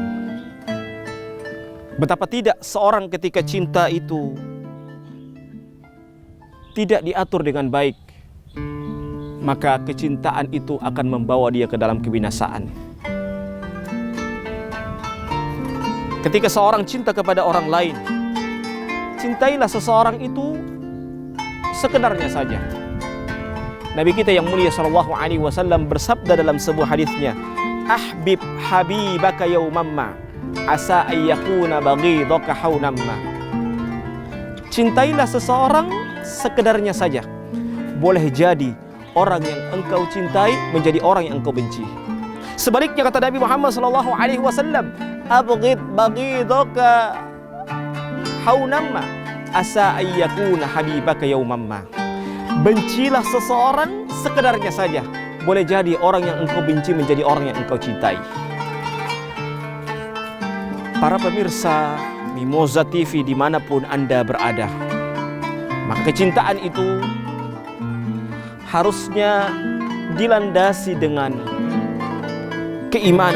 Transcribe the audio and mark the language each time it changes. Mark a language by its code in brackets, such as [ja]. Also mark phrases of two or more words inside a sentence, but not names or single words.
[id] Betapa tidak seorang ketika cinta itu tidak diatur dengan baik, maka kecintaan itu akan membawa dia ke dalam kebinasaan. Ketika seorang cinta kepada orang lain, cintailah seseorang itu sekedarnya saja. Nabi kita yang mulia [ar] صلى الله عليه وسلم [id] bersabda dalam sebuah hadisnya, [ar] "أحبب حبيبك يوما ما عسى أن يكون بغيضك هونا ما." [id] Cintailah seseorang sekedarnya saja. Boleh jadi orang yang engkau cintai menjadi orang yang engkau benci. Sebaliknya kata Nabi Muhammad [ar] صلى الله عليه وسلم, "أبغض بغيضك هونا ما عسى أن يكون حبيبك يوما ما." [id] Bencilah seseorang sekedarnya saja. Boleh jadi orang yang engkau benci menjadi orang yang engkau cintai. Para pemirsa Mimoza TV dimanapun Anda berada, maka kecintaan itu harusnya dilandasi dengan keimanan.